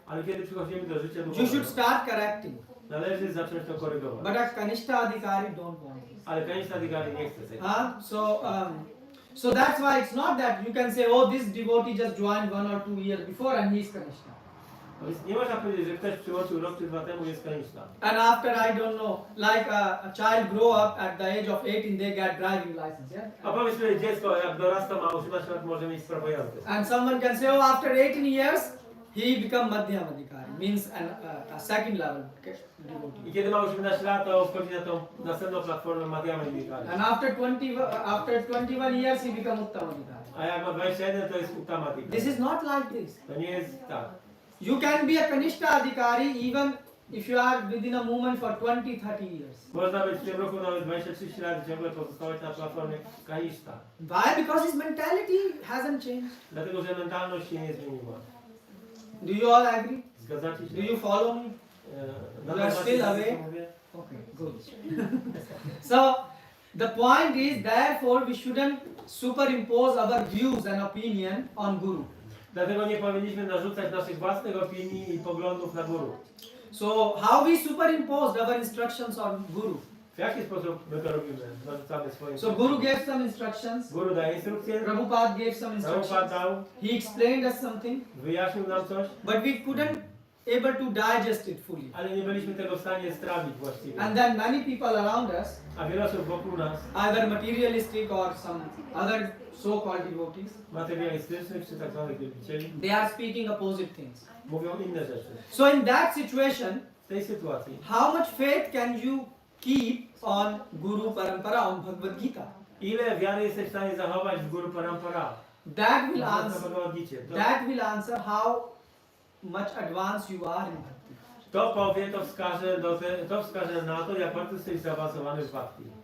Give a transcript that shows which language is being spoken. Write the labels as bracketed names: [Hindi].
[Polish] Ale kiedy przychodzimy do życia [English] you should [Polish] duchowego, [English] start correcting. [Polish] należy zacząć to korygować. [English] But a Kanishta Adhikari don't want this. [Polish] Ale Kanishta Adhikari nie chce tego. [English] So that's why it's not that you can say, oh, this devotee just joined 1 or 2 years before and he's Kanishta. [Polish] Więc nie można powiedzieć, że ktoś przyłączył rok czy dwa temu jest Kanishta. [English] And after, I don't know, like a child grow up at the age of 18, they get driving license, yeah? [Polish] A powiedzmy, dziecko jak dorasta, ma 18 lat, może mieć prawo jazdy. [English] And someone can say, oh, after 18 years, he become Madhyam Adhikari, means a second level devotee. [Polish] I kiedy ma 18 lat, to wchodzi na tą następną platformę Madhyama Adhikari. [English] And after 21 years, he become Uttam Adhikari. [Polish] A jak ma 21, to jest Uttama Adhikari. [English] This is not like this. [Polish] To nie jest tak. [English] You can be a Kanishta Adhikari even if you are within a movement for 20-30 years. [Polish] Można być w tym roku nawet 20-30 lat i ciągle pozostawać na platformie Kanishta. [English] Why? Because his mentality hasn't changed. [Polish] Dlatego, że mentalność się nie zmieniła. [English] Do you all agree? [Polish] Zgadzacie się? [English] Do you follow me? You are still awake? Okay, good. So, the point is, therefore, we shouldn't superimpose our views and opinion on Guru. [Polish] Dlatego nie powinniśmy narzucać naszych własnych opinii i poglądów na guru. [English] So, how we superimposed our instructions on Guru? [Polish] W jaki sposób my to robimy? Narzucamy swoje [English] So, Guru gave some instructions. [Polish] Guru daje instrukcje, [English] Prabhupada gave some [Polish] Prabhupada [English] instructions. [Polish] dał, [English] He explained us something, [Polish] wyjaśnił nam coś, [English] but we couldn't able to digest it fully. [Polish] ale nie byliśmy tego w stanie strawić właściwie. [English] And then many people around us, [Polish] A wiele osób wokół nas, [English] either materialistic or some other so-called devotees, [Polish] materialistycznych czy tak zwanych wielbicieli, [English] they are speaking opposite things. [Polish] mówią inne rzeczy. [English] So in that situation, [Polish] W tej sytuacji, [English] how much faith can you keep on Guru Parampara, on Bhagavad Gita? [Polish] ile wiary jesteś w stanie zachować w Guru Parampara? [English] That will [Polish] Na [English] answer. [Polish] Bhagavad Gicie. [English] That will answer how much advanced you are in bhakti. [Polish] To powie, to wskaże na to, jak bardzo jesteś zaawansowany w bhakti.